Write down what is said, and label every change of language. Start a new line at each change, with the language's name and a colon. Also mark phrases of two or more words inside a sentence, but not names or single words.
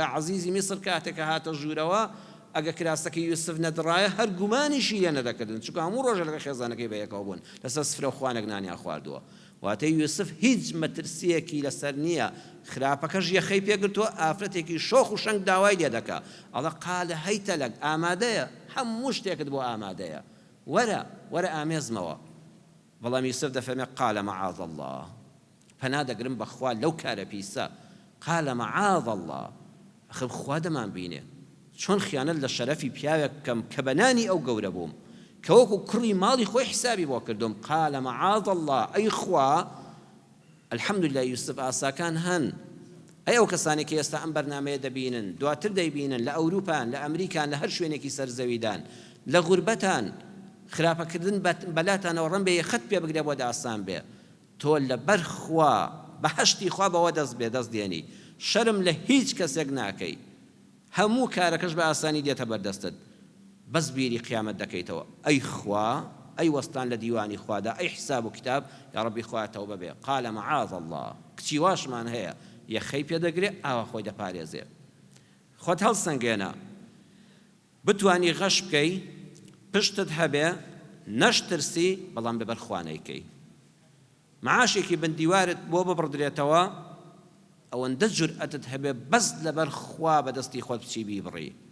Central Kurdish: عەزیزی میسر کاتێکە هاتە ژوورەوە ئەگە کراسەکەی یوسف نەدڕایە هەر گومانیشی لێ نەدەکردن چونکە هەموو ڕۆژە لەگە خێزانەکەی بەیەکەوە بوون لەسەر سفرە خوانێک نانیان خواردووە واتە یوسف هیچ مەترسیەکی لەسەر نییە خراپەکەش یەخەی پێگرتووە ئافرەتێکی شۆخ و شەنگ داوای لێ دەکا ئەڵە
Arabic: قالە هەیتە لەک
Central Kurdish: ئامادەیە هەموو شتێکت بۆ ئامادەیە وەرە ئامێزمەوە بەڵام یوسف دەفەرمێ
Arabic: قالە مەعاذ الله
Central Kurdish: پەنا دەگرم بەخوا لەو کارە پیسە
Arabic: قال معاذ الله
Central Kurdish: ئەخە خوا دەمان بینێ چۆن خیانەت لە شەرەفی پیاوێک بکەم کە بەنانی ئەو گەورە بووم کە وەکو کوڕی ماڵی خۆی حسابی بۆ کردوم
Arabic: قال معاذ الله
Central Kurdish: ئەی خوا الحەمدولله یوسف ئاساکان هەن ئەی ئەو کەسانی کە ئێستا ئەم بەرنامەیە دەبینن دواتر دەیبینن لە ئەوروپان لە ئەمریکان لە هەر شوێنێکی سەرزەویدان لە غوربەتان خراپەکردن بەلاتانەوە ڕەن بێ یەخەت پێ بگرێ بۆ ئاسان بێ تۆ لەبەر خوا بەهەشتی خوا بەوە دەست دێنی شەرم لە هیچ کەسێک ناکەی هەموو کارەکەش بە ئاسانی دێتە بەردەستت بەس بیری قیامەت دەکەیتەوە ئەی خوا ئەی وەستان لە دیوانی خوادا ئەی حساب و کتاب
Arabic: یا ڕەبی
Central Kurdish: خوا تەوبە بێ
Arabic: قال معاذ الله
Central Kurdish: کچی واشمان هەیە یەخەی پێدەگرێ ئاوا خۆی دەپارێزێ خۆت هەڵسەنگێنە بتوانی غەش بکەی پشتت هەبێ نەشترسی بەڵام بەبەر خوانەیکەی معاشێکی بندیوارت بۆ ببڕدرێتەوە ئەوەندە جورئەتت هەبێ بەس لەبەر خوا بەدەستی خۆت بچی بیبڕی